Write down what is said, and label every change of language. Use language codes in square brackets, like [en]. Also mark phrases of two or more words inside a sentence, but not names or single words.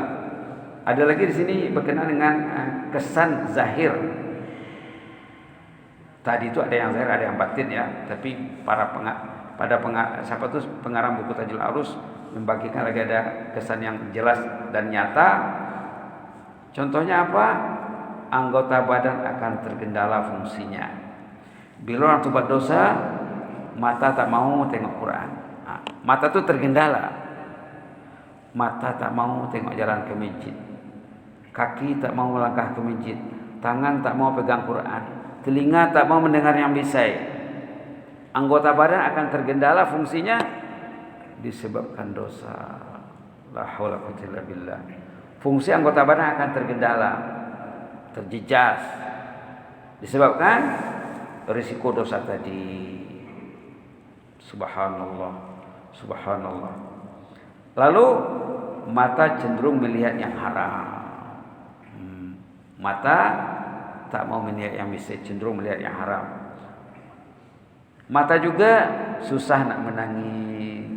[ms] Ada lagi di sini berkenaan dengan kesan zahir. Tadi itu ada yang zahir, ada yang batin ya. Tapi siapa tuh pengarang buku Tajul Arus membagikan lagi ada kesan yang jelas dan nyata. Contohnya apa? Anggota badan akan tergendala fungsinya. Bila orang berbuat dosa, mata tak mau tengok Quran. Mata itu tergendala. Mata tak mau tengok jalan ke masjid. Kaki tak mau melangkah ke masjid. Tangan tak mau pegang Quran. Telinga tak mau mendengar yang bisai. Anggota badan akan tergendala fungsinya disebabkan dosa. [ar] لا حول قوة إلا بالله. [ms] Fungsi anggota badan akan tergendala, terjejas, disebabkan risiko dosa tadi. [ar] سبحان الله، سبحان الله. [ms] Lalu mata cenderung melihat yang haram. Mata tak mau melihat yang bisa, cenderung melihat yang haram. Mata juga susah nak menangis.